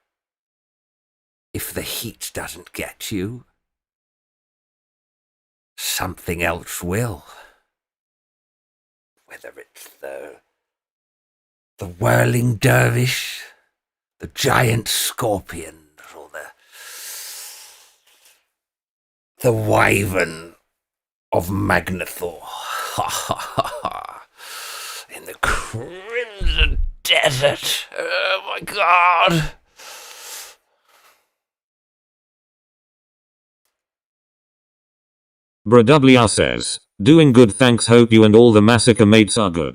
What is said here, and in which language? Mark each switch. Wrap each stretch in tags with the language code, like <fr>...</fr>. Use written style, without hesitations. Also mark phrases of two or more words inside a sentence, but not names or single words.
<en>If the heat doesn't get you, something else will. Whether it's the whirling dervish, the giant scorpion, or the wyvern of Magnathor. Ha ha ha ha. In the Crimson Desert. Oh my god. BrWR says, doing good, thanks, hope you and all the Massacre mates are good.</en>